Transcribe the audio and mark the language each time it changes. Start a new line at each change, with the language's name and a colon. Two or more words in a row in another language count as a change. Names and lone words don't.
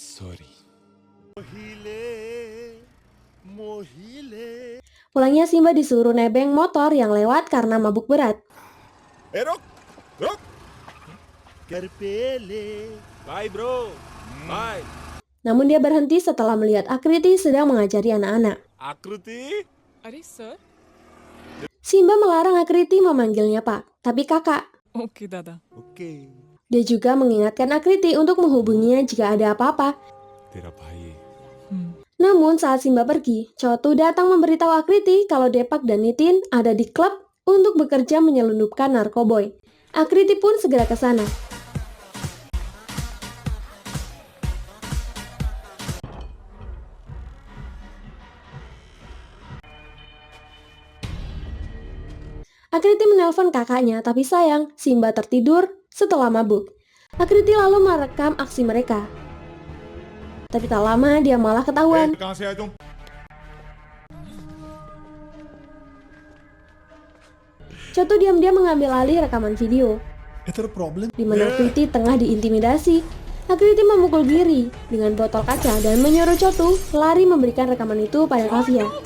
Indonesian: Pulangnya Simba disuruh nebeng motor yang lewat karena mabuk berat. Rok.
English: Bye bro. Bye.
Indonesian: Namun dia berhenti setelah melihat Akriti sedang mengajari anak-anak. Akruti?
Hindi: अरे सर
Indonesian: Simba melarang Akriti memanggilnya Pak, tapi kakak.
Hindi: ओके दादा
English: Okay.
Indonesian: Dia juga mengingatkan Akriti untuk menghubunginya jika ada apa-apa.
Hindi: तेरा भाई.
Indonesian: Namun saat Simba pergi, Chotu datang memberitahu Akriti kalau Depak dan Nitin ada di klub untuk bekerja menyelundupkan narkoboy. Akriti pun segera ke sana. Akriti menelpon kakaknya, tapi sayang, Simba tertidur setelah mabuk. Akriti lalu merekam aksi mereka. Tapi tak lama dia malah ketahuan.
Hindi: कहाँ से आए तुम?
Indonesian: Chotu diam-diam mengambil alih rekaman video, di mana Akriti tengah diintimidasi. Akriti memukul diri dengan botol kaca dan menyuruh Chotu lari memberikan rekaman itu pada Kavya.